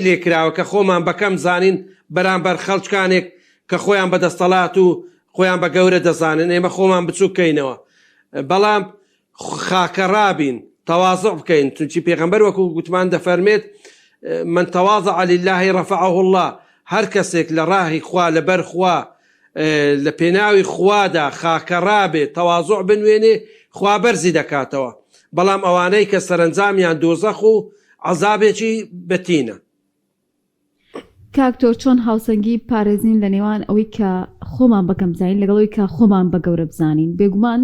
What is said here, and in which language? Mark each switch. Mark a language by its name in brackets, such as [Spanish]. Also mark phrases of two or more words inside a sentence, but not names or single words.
[Central Kurdish] لێکراوە کە خۆمان بەکەم زانین بەرامبەر خەڵکانێک کە خۆیان بەدەستەڵات و خۆیان بە گەورە دەزانن ئێمە خۆمان بچووکەینەوە بەڵام خاکەڕابین تەواضع بکەین چونکی پێغەمبەر وەکو گوتمان دەفەرمێت [Arabic] من تەواضع لله رفعه الله [Central Kurdish] هەر کەسێک لە ڕاهی خوا لەبەر خوا لە پێناوی خوادا خاکەڕابێ تەواضع بنوێنێ خوا بەرزی دەکاتەوە بەڵام ئەوانەی کە سەرنجامیان دۆزەخ و عەزابێکی بەتینە کاکتۆر چۆن هاوسەنگی پارێزین لە نێوان ئەوەی کە خۆمان بەکەم زانین لەگەڵەوەی کە خۆمان بە گەورە بزانین بێگومان